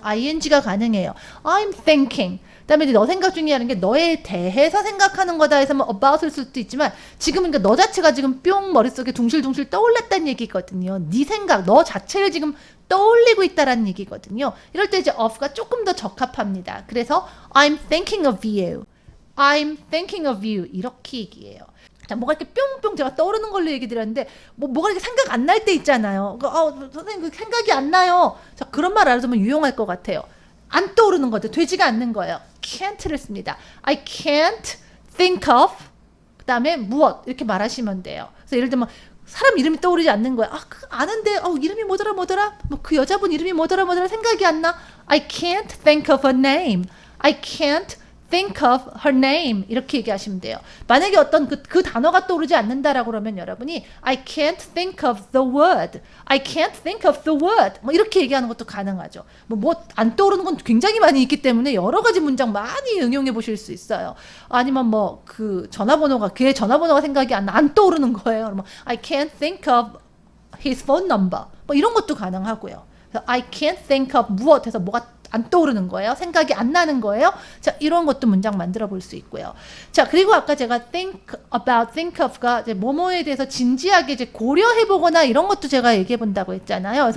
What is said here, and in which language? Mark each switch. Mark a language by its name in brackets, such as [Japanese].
[Korean] ing가 가능해요. [English] I'm thinking. [Korean] 그다음에 너 생각 중이라는 게 너에 대해서 생각하는 거다 해서 뭐 about을 쓸 수도 있지만 지금 그러니까 너 자체가 지금 뿅 머릿속에 둥실둥실 떠올랐다는 얘기거든요. 네 생각, 너 자체를 지금 떠올리고 있다라는 얘기거든요. 이럴 때 이제 of가 조금 더 적합합니다. 그래서 [English] I'm thinking of you. I'm thinking of you. [Korean] 이렇게 얘기해요. 자, 뭐가 이렇게 뿅뿅 제가 떠오르는 걸로 얘기 드렸는데 뭐가 이렇게 생각 안 날 때 있잖아요. 선생님 그 생각이 안 나요. 자, 그런 말 알아두면 유용할 것 같아요. 안 떠오르는 거죠. 되지가 않는 거예요. can't를 씁니다. [English] I can't think of [Korean] 그 다음에 무엇 이렇게 말하시면 돼요. 그래서 예를 들면 사람 이름이 떠오르지 않는 거야. 아는데 이름이 뭐더라 뭐 그 여자분 이름이 뭐더라 생각이 안 나. [English] I can't think of her name. I can't think of her name [Korean] 이렇게 얘기하시면 돼요. 만약에 어떤 그 단어가 떠오르지 않는다라고 그러면 여러분이 [English] I can't think of the word. I can't think of the word. [Korean] 뭐 이렇게 얘기하는 것도 가능하죠. 뭐 안 떠오르는 건 굉장히 많이 있기 때문에 여러 가지 문장 많이 응용해 보실 수 있어요. 아니면 뭐 그 걔 전화번호가 생각이 안 떠오르는 거예요. 그러면 [English] I can't think of his phone number. [Korean] 뭐 이런 것도 가능하고요. [English] I can't think of [Korean] 무엇 해서 뭐가 안 떠오르는 거예요. 생각이 안 나는 거예요. 자, 이런 것도 문장 만들어 볼 수 있고요. 자, 그리고 아까 제가 think about, think of가 이제 뭐뭐에 대해서 진지하게 이제 고려해 보거나 이런 것도 제가 얘기해 본다고 했잖아요.